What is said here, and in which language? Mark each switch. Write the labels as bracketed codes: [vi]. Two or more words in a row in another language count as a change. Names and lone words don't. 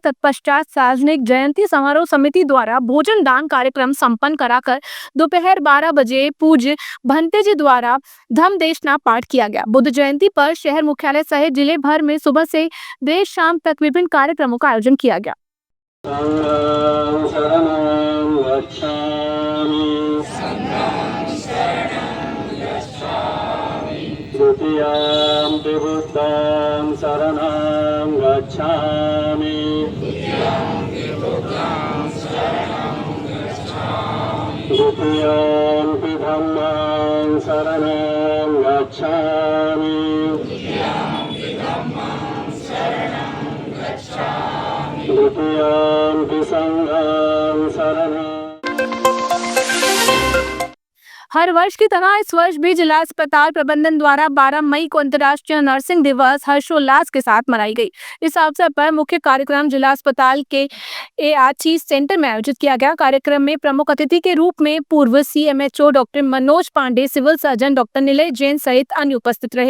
[hi] तत्पश्चात सार्वजनिक जयंती समारोह समिति द्वारा भोजन दान कार्यक्रम संपन्न कराकर दोपहर 12 बजे पूज्य भंते जी द्वारा धम्मदेशना पाठ किया गया। बुद्ध जयंती पर शहर मुख्यालय सहित जिले भर में सुबह से देर शाम तक विभिन्न कार्यक्रमों का आयोजन किया गया। [pi] द्वितीयाम्पि बुद्धं शरणं गच्छामि द्वितीयाम्पि धम्मं शरणं गच्छामि द्वितीयाम्पि संघं शरणं। [hi] हर वर्ष की तरह इस वर्ष भी जिला अस्पताल प्रबंधन द्वारा 12 मई को अंतर्राष्ट्रीय नर्सिंग दिवस हर्षोल्लास के साथ मनाई गई। इस अवसर पर मुख्य कार्यक्रम जिला अस्पताल के [en] ART centre [hi] में आयोजित किया गया। कार्यक्रम में प्रमुख अतिथि के रूप में पूर्व सीएमएचओ डॉक्टर मनोज पांडे, [en] civil surgeon [hi] डॉक्टर निलय जैन सहित अन्य उपस्थित रहे।